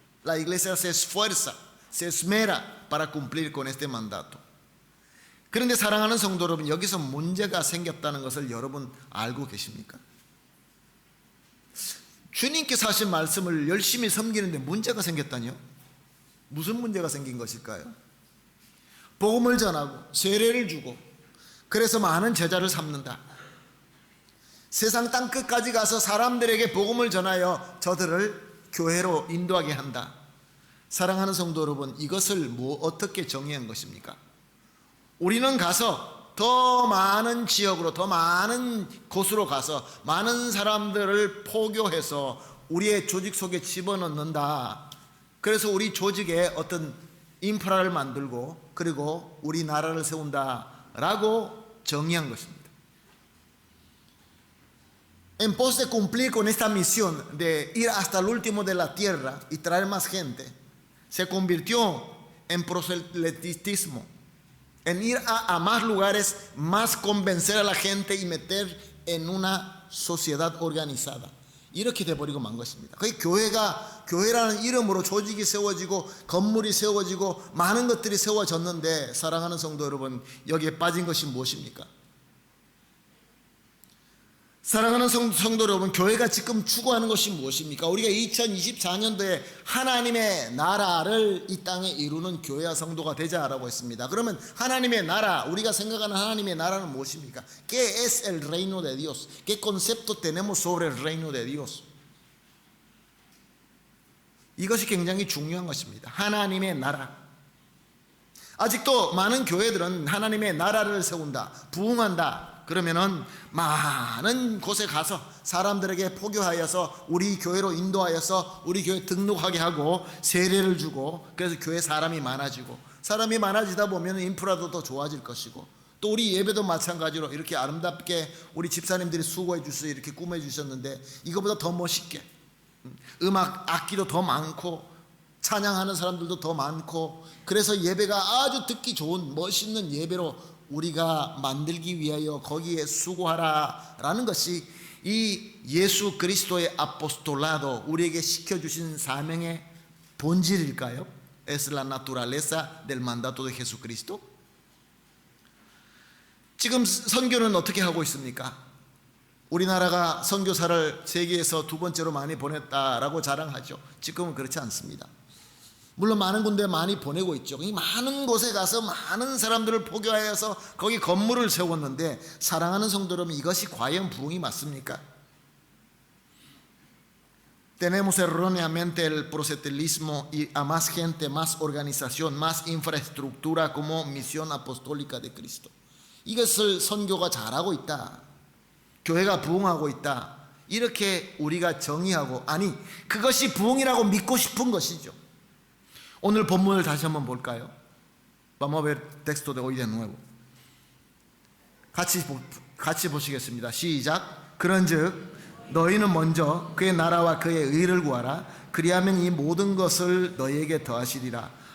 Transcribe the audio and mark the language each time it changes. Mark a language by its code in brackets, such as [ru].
[es] La iglesia se esfuerza, se esmera para cumplir con este mandato. [ko] 그런데 사랑하는 성도 여러분, 여기서 문제가 생겼다는 것을 여러분 알고 계십니까? 주님께서 하신 말씀을 열심히 섬기는데 문제가 생겼다니요? 무슨 문제가 생긴 것일까요? 복음을 전하고 세례를 주고 그래서 많은 제자를 삼는다. 세상 땅 끝까지 가서 사람들에게 복음을 전하여 저들을 교회로 인도하게 한다. 사랑하는 성도 여러분, 이것을 어떻게 정의한 것입니까? 우리는 가서 더 많은 지역으로, 더 많은 곳으로 가서 많은 사람들을 포교해서 우리의 조직 속에 집어넣는다. 그래서 우리 조직에 어떤 인프라를 만들고 그리고 우리 나라를 세운다라고 정의한 것입니다. [es] En pos de cumplir con esta misión de ir hasta el último de la tierra y traer más gente, se convirtió en proselitismo, en ir a más lugares, más convencer a la gente y meter en una sociedad organizada. [ko] 이렇게 돼버리고 만 것입니다. 거기 교회라는 이름으로 조직이 세워지고 건물이 세워지고 많은 것들이 세워졌는데 사랑하는 성도 여러분, 여기에 빠진 것이 무엇입니까? 사랑하는 성도 여러분, 교회가 지금 추구하는 것이 무엇입니까? 우리가 2024년도에 하나님의 나라를 이 땅에 이루는 교회와 성도가 되자라고 했습니다. 그러면 하나님의 나라, 우리가 생각하는 하나님의 나라는 무엇입니까? [es] ¿Qué es el reino de Dios? ¿Qué concepto tenemos sobre el reino de Dios? [ko] 이것이 굉장히 중요한 것입니다. 하나님의 나라. 아직도 많은 교회들은 하나님의 나라를 세운다, 부흥한다. 그러면은 많은 곳에 가서 사람들에게 포교하여서 우리 교회로 인도하여서 우리 교회 등록하게 하고 세례를 주고 그래서 교회 사람이 많아지고 사람이 많아지다 보면 인프라도 더 좋아질 것이고 또 우리 예배도 마찬가지로 이렇게 아름답게 우리 집사님들이 수고해 주셔서 이렇게 꾸며 주셨는데 이거보다 더 멋있게 음악 악기도 더 많고 찬양하는 사람들도 더 많고 그래서 예배가 아주 듣기 좋은 멋있는 예배로 우리가 만들기 위하여 거기에 수고하라라는 것이 이 예수 그리스도의 아포스톨라도 우리에게 시켜주신 사명의 본질일까요? [es] es la naturaleza del mandato de Jesucristo. [ko] 지금 선교는 어떻게 하고 있습니까? 우리나라가 선교사를 세계에서 두 번째로 많이 보냈다라고 자랑하죠. 지금은 그렇지 않습니다. 물론 많은 군데 많이 보내고 있죠. 이 많은 곳에 가서 많은 사람들을 포교하여서 거기 건물을 세웠는데, 사랑하는 성도 여러분, 이것이 과연 부흥이 맞습니까? [es] Tenemos erróneamente el proselitismo y a más gente, más organización, más infraestructura como misión apostólica de Cristo. [ko] 이것을 선교가 잘하고 있다, 교회가 부흥하고 있다, 이렇게 우리가 정의하고, 아니 그것이 부흥이라고 믿고 싶은 것이죠. 오늘 본문을 다시 한번 볼까요? [es] Vamos a ver texto de hoy de nuevo. [ko] 같이 보시겠습니다. 시작. 그런즉 너희는 먼저 그의 나라와 그의 의를 구하라. 그리하면 이 모든 것을 너희에게 더하시리라.